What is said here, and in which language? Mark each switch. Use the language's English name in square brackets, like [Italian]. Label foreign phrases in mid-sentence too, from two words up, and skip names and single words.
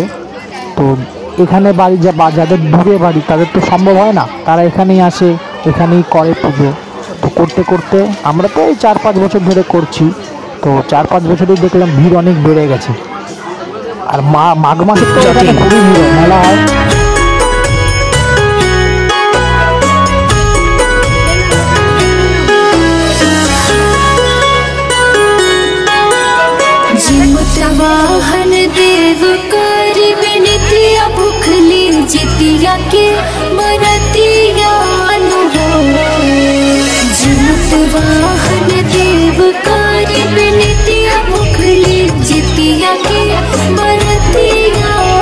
[Bangla] তো এখানে বাড়ি যাদের দূরে বাড়ি, তাদের তো সম্ভব হয় না, তারা এখানেই আসে, এখানেই করে পুজো। তো করতে করতে আমরা তো এই 4-5 বছর ধরে করছি। তো 4-5 বছরেই দেখলাম ভিড় অনেক বেড়ে গেছে। আর মাঘ মাসে তো এখানে খুবই ভিড়, মেলা হয়। [Bhojpuri] वाहन देव कर विनतिया भुखली जितिया के बरतिया जीवत वाहन देव कर विनतिया भुखली जितिया के बरतिया